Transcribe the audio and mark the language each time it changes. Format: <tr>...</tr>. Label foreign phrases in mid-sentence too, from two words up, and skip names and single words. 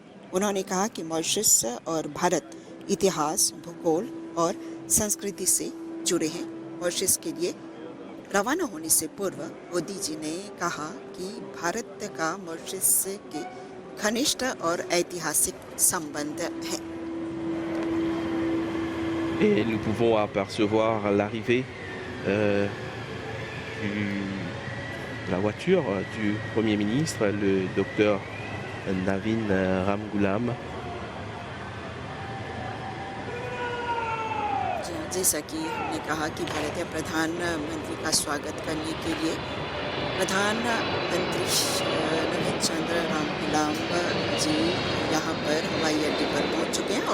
<hi>उन्होंने कहा कि मॉरिशस और भारत इतिहास, भूगोल और संस्कृति से जुड़े हैं। मॉरिशस के लिए रवाना होने से पूर्व मोदी जी ने कहा कि भारत का मॉरिशस के घनिष्ठ और ऐतिहासिक संबंध हैं।</hi> <fr>Et nous pouvons apercevoir l'arrivée la voiture du Premier ministre, le docteur Navin Ramgoolam.</fr> <hi>जैसा कि हमने कहा कि भारतीय प्रधानमंत्री का स्वागत करने के लिए प्रधानमंत्री नवीन चंद्र रामगुलाम जी यहाँ पर हवाई अड्डे पर पहुँच चुके हैं।</hi>